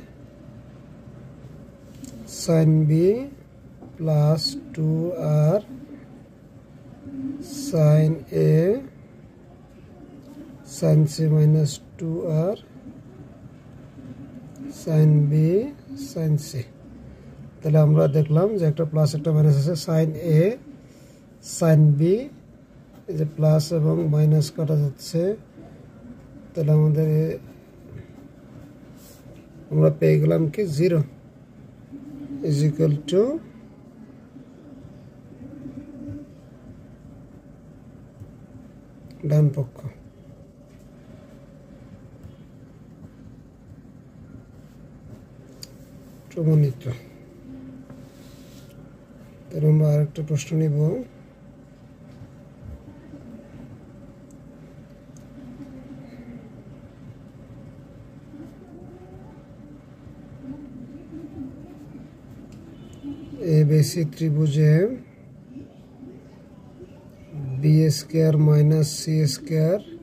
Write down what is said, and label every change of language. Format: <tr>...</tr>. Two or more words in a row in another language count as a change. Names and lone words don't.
<en>sin b plus 2r sin a sin c minus 2r sin b sin c</en> <bn>তাহলে আমরা দেখলাম যে একটা প্লাস একটা মাইনাস আছে</bn> <en>sin a sin b</en> <bn>এই যে প্লাস এবং মাইনাস কাটা যাচ্ছে তাহলে আমাদের আমরা পেয়ে গেলাম কি 0</bn> <en>is equal to</en> <bn>ডান পক্ষ প্রমাণিত। তাহলে আমরা আরেকটা প্রশ্ন নিব ABC ত্রিভুজে</bn> <en>b square minus c square</en>